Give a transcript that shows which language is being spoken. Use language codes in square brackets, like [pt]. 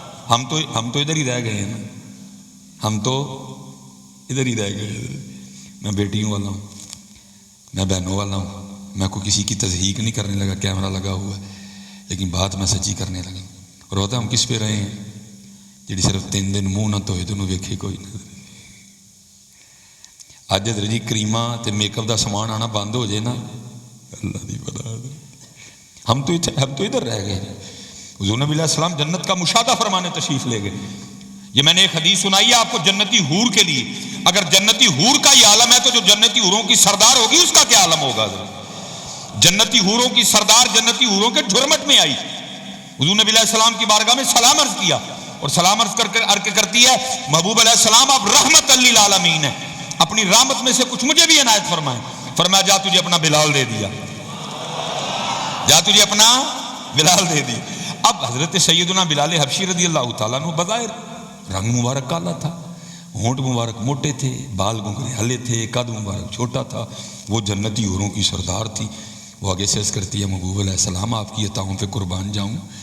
[ur] ہم تو ادھر ہی رہ گئے ہیں نا. ہم تو ادھر ہی رہ گئے. میں بیٹیوں والا ہوں میں بہنوں والا ہوں. میں کوئی کسی کی تضحیق نہیں کرنے لگا. کیمرہ لگا ہوا ہے لیکن بات میں سچی کرنے لگا. اور ہوتا ہم کس پہ رہے ہیں جی صرف 3 دن منہ نہ دھوئے تو [pa] ویکھے کوئی نہ. اج حضرت جی کریماں تے میک اپ دا سامان آنا بند ہو جائے نا اللہ دی بلا. [ur] ہم تو ادھر رہ گئے. حضور نبی علیہ السلام جنت کا مشاہدہ فرمانے تشریف لے گئے. یہ میں نے ایک حدیث سنائی ہے آپ کو جنتی حور کے لیے. اگر جنتی حور کا یہ عالم ہے تو جو جنتی حوروں کی سردار ہوگی اس کا کیا عالم ہوگا. جنتی حوروں کی سردار جنتی حوروں کے جھرمٹ میں آئی. حضور نبی علیہ السلام کی بارگاہ میں سلام عرض کیا اور سلام عرض کر کرتی ہے محبوب علیہ السلام آپ رحمت للعالمین ہیں اپنی رحمت میں سے کچھ مجھے بھی عنایت فرمائیں. فرمایا جا تجھے اپنا بلال دے دیا. جا تجھے اپنا بلال دے دیا. اب حضرت سیدنا بلال حبشی رضی اللہ تعالیٰ عنہ بظاہر رنگ مبارک کالا تھا, ہونٹ مبارک موٹے تھے, بال گھنگھرے تھے, قد مبارک چھوٹا تھا. وہ جنتی حوروں کی سردار تھی. وہ آگے سے عرض کرتی ہے محبوب علیہ السلام آپ کی عطاؤں پہ قربان جاؤں.